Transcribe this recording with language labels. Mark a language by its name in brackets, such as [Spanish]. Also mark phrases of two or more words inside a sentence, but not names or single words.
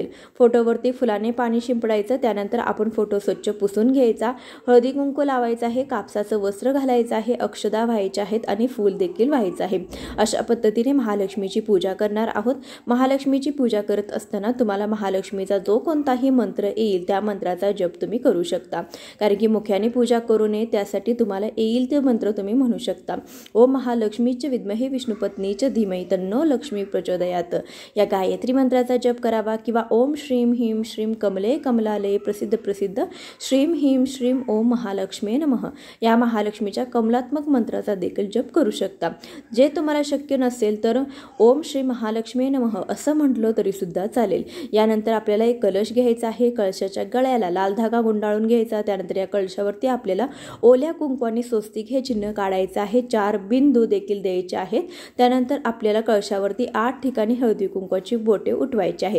[Marathi] फोटोवरती फुलाने पाणी शिंपडायचं, त्यानंतर आपण फोटो स्वच्छ पुसून घ्यायचा, हळदी कुंकू लावायचं आहे, कापसाचं वस्त्र घालायचं आहे, अक्षदा व्हायच्या आहेत आणि फूल देखील व्हायचं आहे। अशा पद्धतीने महालक्ष्मीची पूजा करणार आहोत। महालक्ष्मीची पूजा करत असताना तुम्हाला महालक्ष्मीचा जो कोणताही मंत्र येईल त्या मंत्राचा जप तुम्ही करू शकता, कारण की मुख्याने पूजा करू नये त्यासाठी तुम्हाला येईल ते मंत्र तुम्ही म्हणू शकता। [Sanskrit] ओम महालक्ष्मीच विद्महे विष्णुपत्नीच धीमहि तन्नो लक्ष्मी प्रचोदयात [Marathi] या गायत्री मंत्राचा जप करावा, किंवा [Sanskrit] ओम श्रीम ह्रीम श्रीम कमले कमलालये प्रसिद्ध प्रसिद्ध श्रीम ह्रीम श्रीम ओम महालक्ष्मी नमः [Marathi] या महालक्ष्मीच्या कमलात्मक मंत्राचा देखील जप करू शकता। जे तुम्हाला शक्य नसेल तर [Sanskrit] ओम श्री महालक्ष्मी नमः [Marathi] असं म्हटलं तरी सुद्धा चालेल। यानंतर आपल्याला एक कलश घ्यायचा आहे, कलशाच्या गळ्याला लाल धागा गुंडाळून घ्यायचा, त्यानंतर या कलशावरती आपल्याला ओल्या कुंकवाने स्वस्तिक हे चिन्ह काढायचं आहे, 4 बिंदू देखील द्यायचे आहेत। त्यानंतर आपल्याला कलशावरती 8 ठिकाणी हळदी कुंकवाची बोटे उठवायची आहेत।